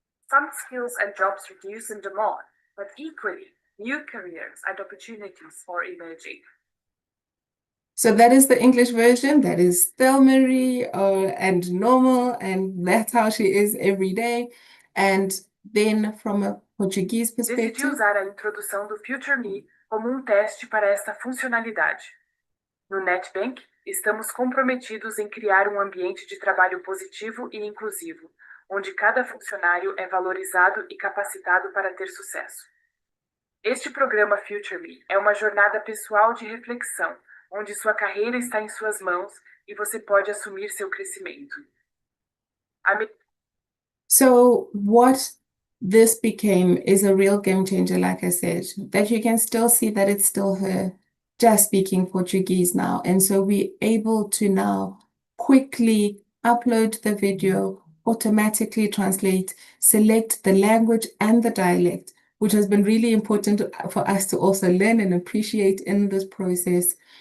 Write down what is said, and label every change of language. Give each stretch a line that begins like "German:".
English: Some skills and jobs reduce in demand, but equally, new careers and opportunities are emerging. So that is the English version. That is Delmarie and normal, and that's how she is every day. And then from a Portuguese
Portuguese: Decidi
English: perspective,
Portuguese: usar a introdução do FutureMe como teste para esta funcionalidade. No Nedbank, estamos comprometidos em criar ambiente de trabalho positivo e inclusivo, onde cada funcionário é valorizado e capacitado para ter sucesso. Este programa FutureMe é uma jornada pessoal de reflexão, onde sua carreira está em suas mãos e você pode assumir seu crescimento.
English: So what this became is a real game changer, like I said, that you can still see that it's still her just speaking Portuguese now. And so we're able to now quickly upload the video, automatically translate, select the language and the dialect, which has been really important for us to also learn and appreciate in this process.